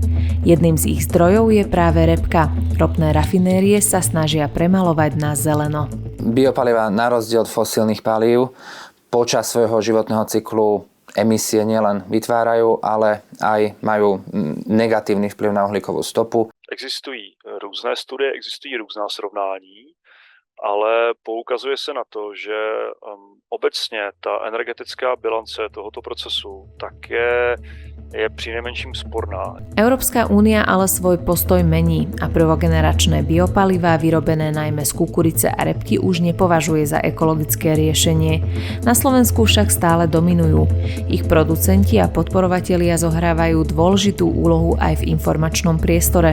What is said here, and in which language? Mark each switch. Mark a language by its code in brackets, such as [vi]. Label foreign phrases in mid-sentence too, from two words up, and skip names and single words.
[sk] Jedným z ich zdrojov je práve repka. Ropné rafinérie sa snažia premalovať na zeleno. Biopaliva na rozdiel od fosílnych palív počas svojho životného cyklu emisie nielen vytvárajú, ale aj majú negatívny vplyv na uhlíkovú stopu. [cs] Existují různé studie, existují různá srovnání, ale poukazuje se na to, že obecně ta energetická bilance tohoto procesu také je prinajmenším sporná. [sk] Európska únia ale svoj postoj mení a prvogeneračné biopalivá vyrobené najmä z kukurice a repky už nepovažuje za ekologické riešenie. Na Slovensku však stále dominujú. Ich producenti a podporovatelia zohrávajú dôležitú úlohu aj v informačnom priestore.